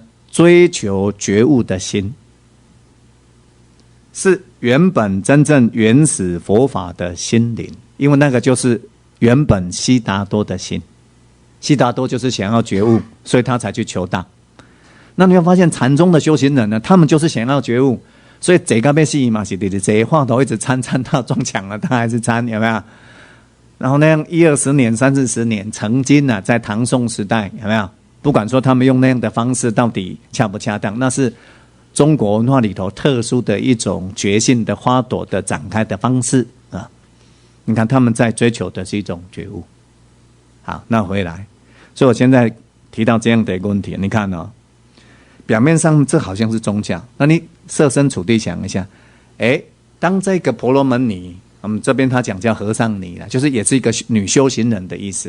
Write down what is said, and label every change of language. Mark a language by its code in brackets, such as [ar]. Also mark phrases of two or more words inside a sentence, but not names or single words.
[zh] 追求覺悟的心，是原本真正原始佛法的心靈，因為那個就是原本悉達多的心，悉達多就是想要覺悟，所以他才去求道。那你會發現禪宗的修行人呢，他們就是想要覺悟，所以這個被吸引嘛，是這話頭一直參到撞牆了，他還是參，有沒有？然後那樣10-20年、30-40年，曾經呢，在唐宋時代，有沒有？不管說他們用那樣的方式到底恰不恰當，那是中國文化裡頭特殊的一種覺性的花朵的展開的方式啊！你看他們在追求的是一種覺悟。好，那回來，所以我現在提到這樣的一個問題，你看哦，表面上這好像是宗教，那你設身處地想一下，當這個婆羅門女，我們這邊他講叫和尚尼啦，就是也是一個女修行人的意思。